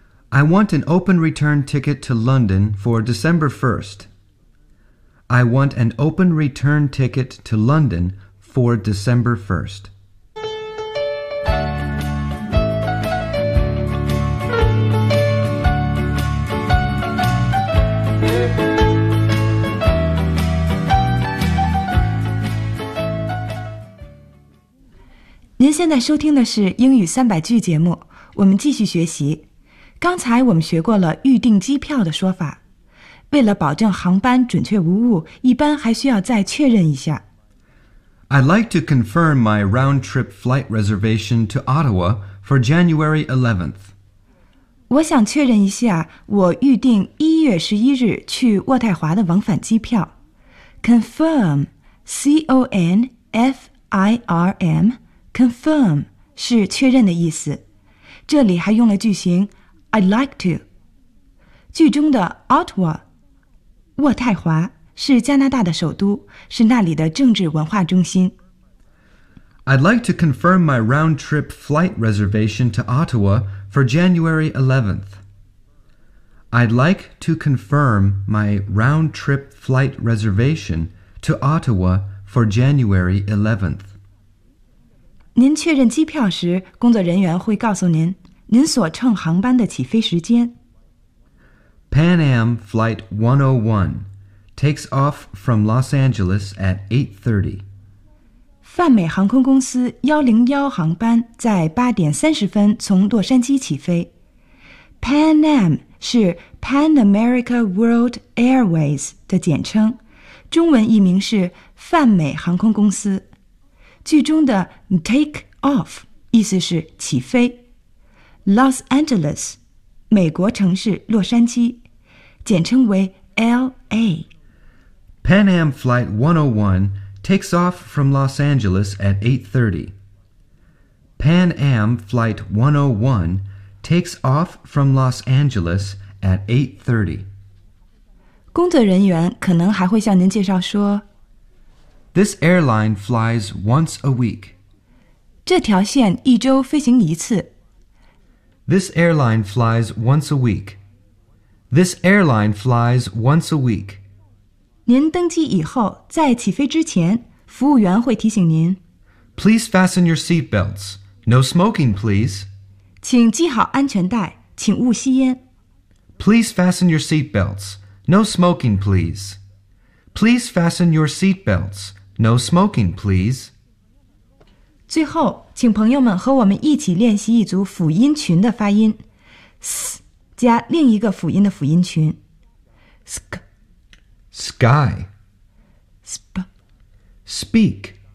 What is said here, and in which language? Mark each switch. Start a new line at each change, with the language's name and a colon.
English: I want an open return ticket to London for December 1st. I want an open return ticket to London for December 1st.
Chinese: 您现在收听的是英语三百句节目，我们继续学习。刚才我们学过了预订机票的说法，为了保证航班准确无误，一般还需要再确认一下。
English: I'd like to confirm my round trip flight reservation to Ottawa for January 11th.
Chinese: 我想确认一下我预订1月11日去渥太华的往返机票。 Confirm, C-O-N-F-I-R-M,Confirm 是确认的意思，这里还用了句型 I'd like to。句中的 Ottawa 渥太华是加拿大的首都，是那里的政治文化中心。
English: I'd like to confirm my round trip flight reservation to Ottawa for January 11th. I'd like to confirm my round trip flight reservation to Ottawa for January 11th.
Chinese: 您确认机票时，工作人员会告诉您您所乘航班的起飞时间。
English: Pan Am Flight 101 takes off from Los Angeles at 8:30.
Chinese: 泛美航空公司101航班在8:30从洛杉矶起飞。 Pan Am 是 Pan America World Airways 的简称，中文译名是泛美航空公司。句中的 take off 意思是起飞。 Los Angeles, 美国城市洛杉矶，简称为 LA。
English: Pan Am Flight 101 takes off from Los Angeles at 8:30. Pan Am Flight 101 takes off from Los Angeles at 8:30.
Chinese: 工作人员可能还会向您介绍说
English: This airline flies once a week.
Chinese: 这条线一周飞行一次。
English: This airline flies once a week. This airline flies once a week.
Chinese: 您登机以后，在起飞之前，服务员会提醒您
English: Please fasten your seat belts. No smoking, please.
Chinese: 请系好安全带，请勿吸烟。
English: Please fasten your seat belts. No smoking, please. Please fasten your seat belts. No smoking, please.
Chinese: 最后，请朋友们和我们一起练习一组辅音群的发音 ，s 加另一个辅音的辅音群 ，sk,
English: sky, sp, speak,